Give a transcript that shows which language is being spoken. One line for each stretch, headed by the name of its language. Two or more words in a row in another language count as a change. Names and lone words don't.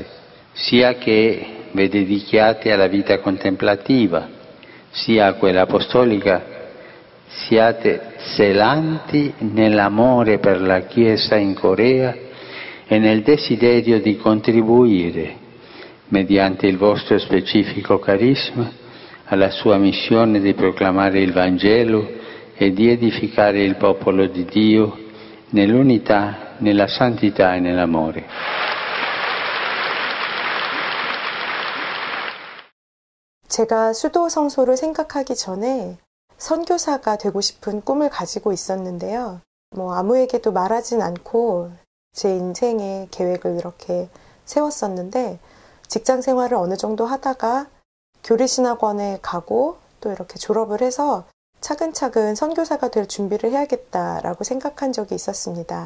Italian: sia che vi dedichiate alla vita contemplativa, sia a quella apostolica, siate zelanti nell'amore per la Chiesa in Corea e nel desiderio di contribuire, mediante il vostro specifico carisma, alla sua missione di proclamare il Vangelo e di edificare il popolo di Dio nell'unità, nella santità e nell'amore.
Korean: 제가 수도 성소를 생각하기 전에 선교사가 되고 싶은 꿈을 가지고 있었는데요. 아무에게도 말하진 않고 제 인생의 계획을 이렇게 세웠었는데 직장 생활을 어느 정도 하다가 교리신학원에 가고 또 이렇게 졸업을 해서 차근차근 선교사가 될 준비를 해야겠다라고 생각한 적이 있었습니다.